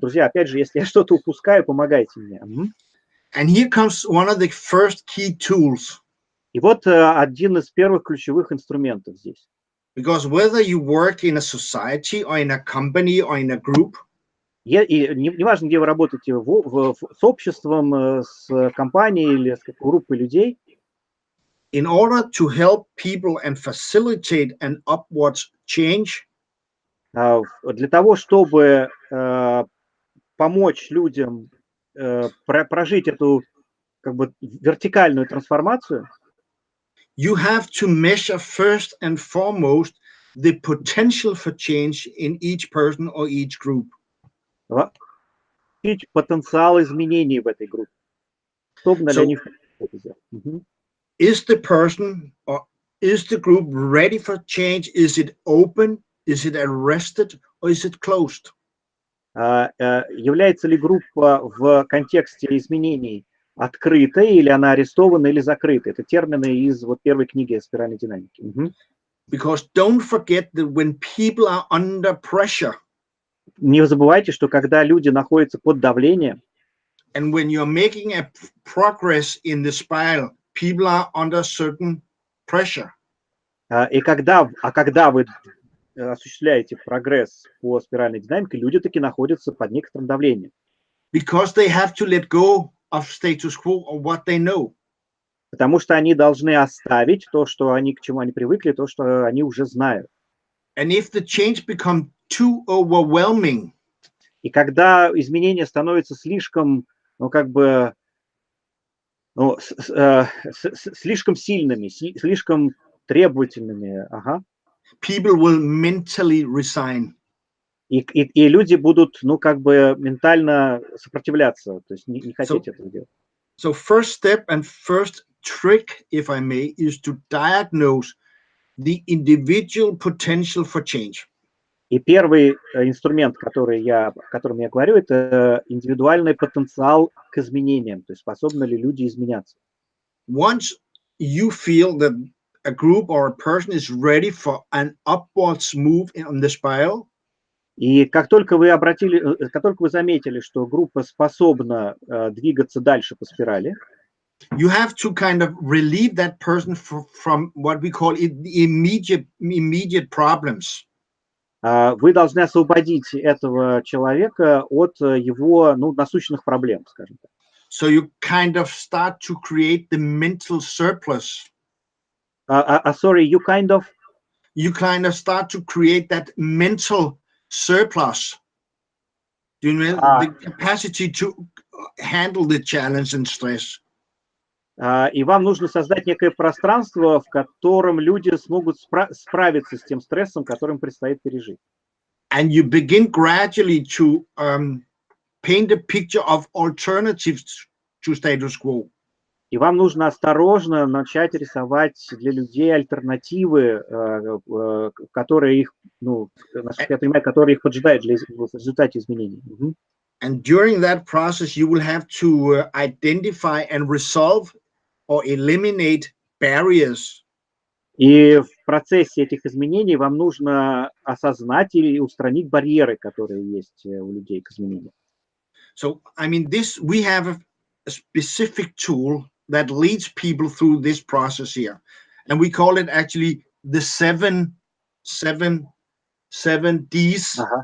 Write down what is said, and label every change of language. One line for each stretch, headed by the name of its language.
Russian: Друзья, опять же, если я что-то упускаю, помогайте мне.
English: And here comes one of the first key tools.
Russian: И вот один из первых ключевых инструментов здесь.
English: Because whether you work in a society or in a company or in a group,
Russian: и неважно, где вы работаете, с обществом, с компанией или с группой людей,
English: in order to help people and facilitate an upwards change,
Russian: для того, чтобы помочь людям прожить эту вертикальную трансформацию,
English: you have to measure first and foremost the potential for change in each person or each group.
Russian: потенциал изменений в этой группе. Способны ли они это сделать?
English: Is the person or is the group ready for change? Is it open? Is it arrested? Or is it closed?
Russian: Является ли группа в контексте изменений открытой, или она арестована, или закрыта? Это термины из вот первой книги «Спиральной динамики».
English: Because don't forget that when people are under pressure,
Russian: не забывайте, что когда люди находятся под давлением,
English: and when you're making a progress in the spiral, people are under certain pressure.
Russian: И когда вы осуществляете прогресс по спиральной динамике, люди таки находятся под некоторым давлением.
English: Because they have to let go of status quo or what they know.
Russian: Потому что они должны оставить то, к чему они привыкли, то, что они уже знают.
English: And if the change becomes too overwhelming,
Russian: и когда изменения становятся слишком, слишком сильными, слишком требовательными,
English: people will mentally resign.
Russian: И люди будут, ментально сопротивляться, то есть не хотеть этого делать.
English: So first step and first trick, if I may, is to diagnose the individual potential for change.
Russian: И первый инструмент, о котором я говорю, это индивидуальный потенциал к изменениям, то есть способны ли люди изменяться.
English: Once you feel that a group or a person is ready for an upwards move on the spiral,
Russian: и как только вы заметили, что группа способна двигаться дальше по спирали,
English: you have to kind of relieve that person from what we call immediate problems.
Russian: Вы должны освободить этого человека от его насущных проблем, скажем так.
English: So you kind of start to create the mental surplus. Sorry, you kind of start to create that mental surplus. Do you know the capacity to handle the challenge and stress?
Russian: И вам нужно создать некое пространство, в котором люди смогут справиться с тем стрессом, которым предстоит пережить.
English: And you begin gradually to paint a picture of alternatives to status quo.
Russian: И вам нужно осторожно начать рисовать для людей альтернативы, которые их, насколько я понимаю, которые их поджидают в результате изменений.
English: And during that process, you will have to identify and resolve or eliminate barriers.
Russian: И в процессе этих изменений вам нужно осознать или устранить барьеры, которые есть у людей к изменениям.
English: So, I mean, we have a specific tool that leads people through this process here, and we call it actually the seven Ds.